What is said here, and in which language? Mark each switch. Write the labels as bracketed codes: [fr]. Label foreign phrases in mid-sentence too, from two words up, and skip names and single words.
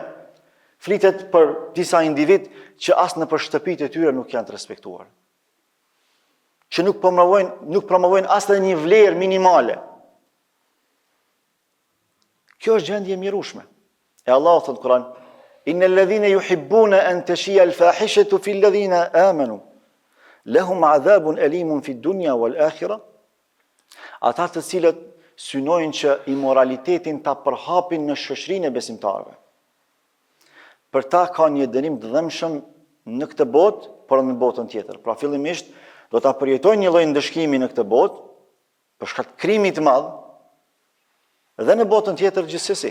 [sq] Flitet për disa individ që as në për shtëpitë e tyre nuk janë të respektuar. Që nuk promovojnë as edhe një vlerë minimale. Kjo është gjendje e mjerueshme. E Allahu thot në Kur'an: [ar] "إن الذين يحبون أن تشيع الفاحشة في الذين آمنوا لهم عذاب أليم في الدنيا والآخرة." [sq] Ata të cilët synojnë që imoralitetin ta përhapin në shoqërinë e besimtarëve, për ta ka një dënim të dhëmshëm në këtë botë, por në botën tjetër. Pra fillimisht do ta përjetojnë një lloj ndëshkimi në këtë botë për shkak të krimit të madh, dhe në botën tjetër gjithsesi.